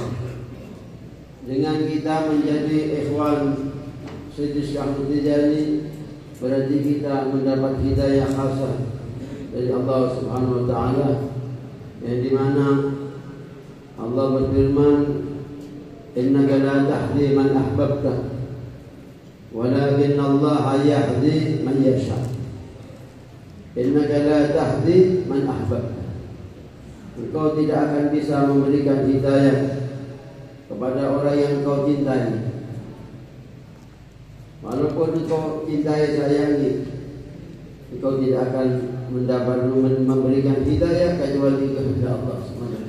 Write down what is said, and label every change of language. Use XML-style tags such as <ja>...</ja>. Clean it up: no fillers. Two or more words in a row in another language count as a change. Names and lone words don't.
<id>Dengan kita menjadi ikhwan Sayyid Syekh Ahmad Tijani, berarti kita mendapat hidayah khasah dari Allah</id> <ar>سبحانه وتعالى,</ar> <id>yang dimana Allah berfirman,</id> <ar>إنك لا تهدي من أحببت ولكن الله يهدي من يشاء. إنك لا تهدي من أحببت,</ar> <id>engkau tidak akan bisa memberikan hidayah kepada orang yang engkau cintai. Walaupun engkau cintai, sayangi, engkau tidak akan mendapat memberikan hidayah kecuali kehendak Allah SWT.</id>